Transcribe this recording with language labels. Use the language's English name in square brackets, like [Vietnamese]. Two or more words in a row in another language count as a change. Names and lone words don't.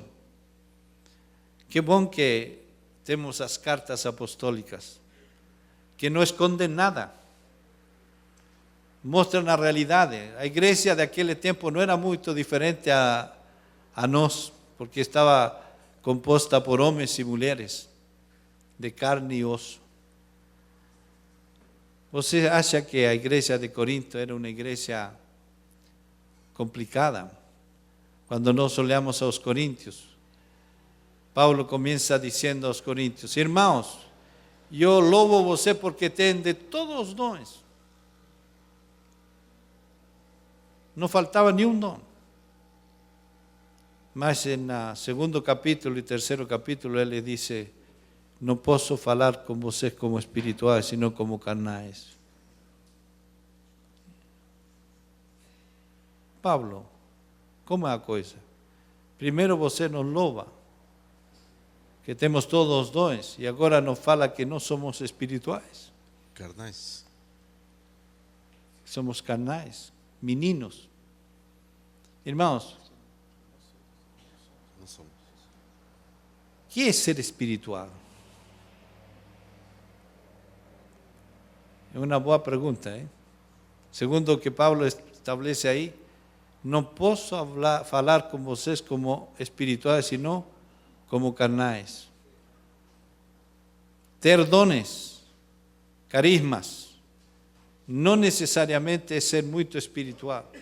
[Spanish] Qué bom que tenemos las cartas apostólicas, que no esconden nada, muestran la realidad. La iglesia de aquel tiempo no era muy diferente a nós, porque estaba composta por hombres y mujeres, de carne y oso. [Portuguese] ¿Você acha que a [Spanish] iglesia de Corinto era una iglesia complicada? Cuando nos olhamos a los corintios, Pablo comienza diciendo a los corintios: hermanos, [Portuguese] yo louvo você porque tem de [Spanish] todos los dones. No faltaba ni un don. Mas en el segundo capítulo y tercero capítulo él le dice: no [Portuguese] posso falar [Spanish] con vocês como espirituales, sino como carnais. [Portuguese] Pablo, como é a coisa? Primeiro você nos louva, que temos todos os dons, e agora nos fala que não somos espirituais. Carnais. Somos carnais, meninos. Irmãos, Não somos. o que é ser espiritual? É uma boa pergunta, ¿eh? Segundo o que Pablo establece aí, não posso falar com vocês como espirituais, sino como carnais. Ter dones, carismas, não necessariamente é ser muito espiritual.